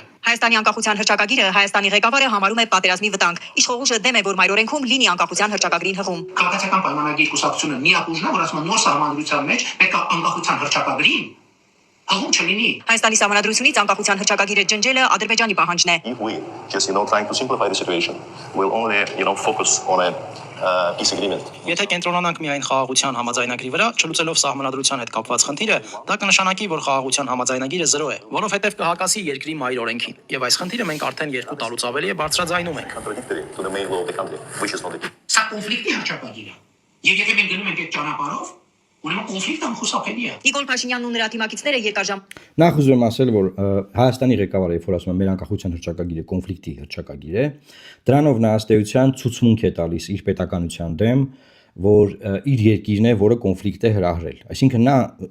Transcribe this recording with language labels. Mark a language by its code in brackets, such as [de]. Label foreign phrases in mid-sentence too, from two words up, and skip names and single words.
[hy] Հայաստանի անկախության հռչակագիրը Հայաստանի ղեկավարը համարում է պատերազմի վտանգ։ Իշխողուժը դեմ է, որ մայրօրենքում լինի անկախության հռչակագրին հղում։ Քաղաքացիական պայմանագիր կուսակցությունը միակ ուժն է, որ ասում է նոր սահմանադրության մեջ պետք է անկախության հռչակագրին հղում չլինի։ Հայաստանի սահմանադրությունից անկախության հռչակագիրը ջնջելը Ադրբեջանի պահանջն է։ [en] If we just trying to simplify the situation, we'll only focus on a peace agreement. [hy] Եթե կենտրոնանանք միայն խաղաղության համաձայնագրի վրա, չլուծելով սահմանադրության հետ կապված խնդիրը, դա կնշանակի, որ խաղաղության համաձայնագիրը 0 է, որովհետև կհակասի երկրի մայր օրենքին։ Եվ այս խնդիրը մենք արդեն 2 տարուց ավելի է բարձրաձայնում ենք։ [en] Contradictory to the main law of the country, which is not the case. [hy] Սա կոնֆլիկտի հռչակագիր է։ Եվ եթե մենք գնում ենք այդ ճանապարհով, ուրեմն կոնֆլիկտը անխուսափելի է։ Նիկոլ Փաշինյանն ու նրա թիմակիցները երկար Նախ ուզում եմ ասել, որ Հայաստանի ղեկավարը, երբ որ ասում է մեր անկախության հռչակագիրը կոնֆլիկտի հռչակագիր է, դրանով նա ըստ էության ցուցմունք է տալիս իր պետականության դեմ, որ իր երկիրն է, որը կոնֆլիկտ է հրահրել։ Այսինքն նա